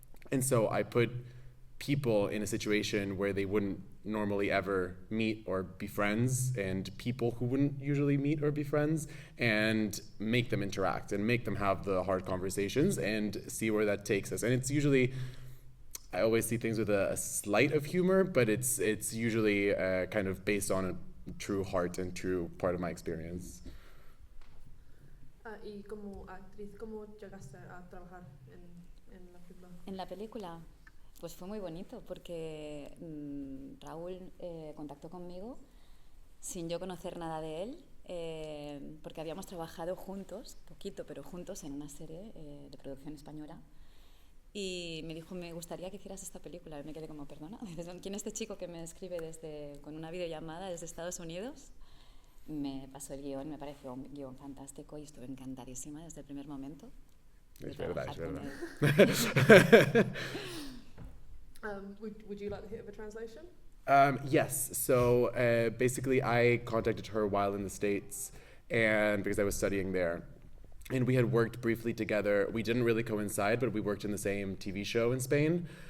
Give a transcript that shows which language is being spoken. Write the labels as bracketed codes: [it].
[en] And so I put people in a situation where they wouldn't normally ever meet or be friends, and people who wouldn't usually meet or be friends, and make them interact and make them have the hard conversations and see where that takes us. And it's usually, I always see things with a slight of humor, but it's usually kind of based on a true heart and true part of my experience. [es] Y como actriz, ¿cómo llegaste a trabajar en la película? En la película, pues fue muy bonito porque Raúl contactó conmigo sin yo conocer nada de él, porque habíamos trabajado juntos, poquito, pero juntos en una serie de producción española. Y me dijo, me gustaría que hicieras esta película. Y me quedé como, perdona, ¿quién es este chico que me escribe con una videollamada desde Estados Unidos? Me pasó el guión, me pareció un guión fantástico y estuve encantadísima desde el primer momento. Es verdad, es verdad. [en] Would you like to hear the translation? Yes. So basically, I contacted her while in the States, and because I was studying there. And we had worked briefly together. We didn't really coincide, but we worked in the same TV show in Spain.